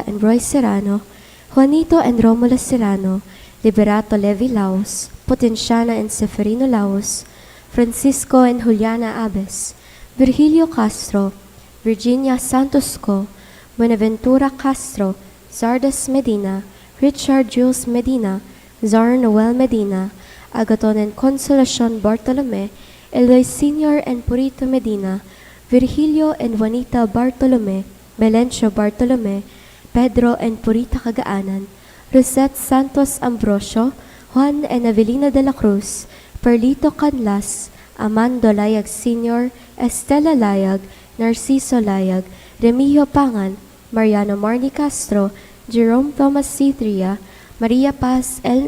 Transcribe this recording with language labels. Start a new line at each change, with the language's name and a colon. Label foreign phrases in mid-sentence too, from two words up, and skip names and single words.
English: and Roy Serrano, Juanito and Romulo Serrano, Liberato Levi Laos, Potenciana and Seferino Laos, Francisco and Juliana Abes, Virgilio Castro, Virginia Santos Co, Buenaventura Castro, Zardas Medina, Richard Jules Medina, Zar Noel Medina, Agaton and Consolacion Bartolome, Eloy Sr. and Purito Medina, Virgilio and Juanita Bartolome, Melencio Bartolome, Pedro and Purita Cagaanan, Rosette Santos Ambrosio, Juan and Avelina de la Cruz, Perlito Canlas, Amando Layag Sr., Estela Layag, Narciso Layag, Remigio Pangan, Mariano Marni Castro, Jerome Thomas Citria, Maria Paz L.